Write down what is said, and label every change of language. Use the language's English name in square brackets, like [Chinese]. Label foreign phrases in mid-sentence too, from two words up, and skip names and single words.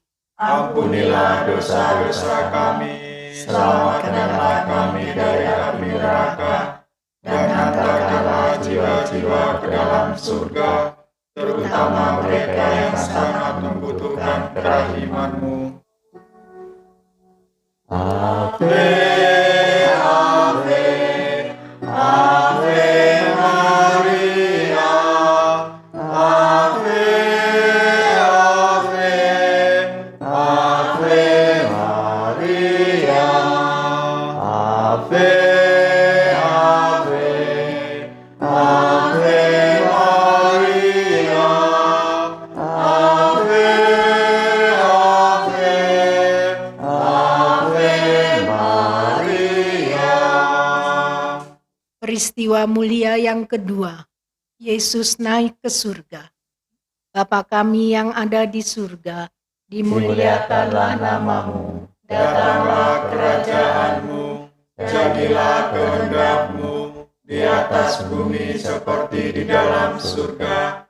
[Indonesian] Ampunilah dosa-dosa kami, selamatkanlah kami dari api neraka, dan hantarkanlah jiwa-jiwa ke dalam surga, terutama mereka yang sangat membutuhkan kerahiman-Mu. [Latin] Ave, Ave, Ave Maria, Ave, Ave, Ave Maria, Ave, Ave, Ave Maria, Ave, Ave, Ave Maria. [Indonesian] peristiwa mulia yang kedua, Yesus naik ke surga. Bapa kami yang ada di surga, dimuliakanlah namamu, Datanglah kerajaan-Mu, jadilah kehendak-Mu di atas bumi seperti di dalam surga.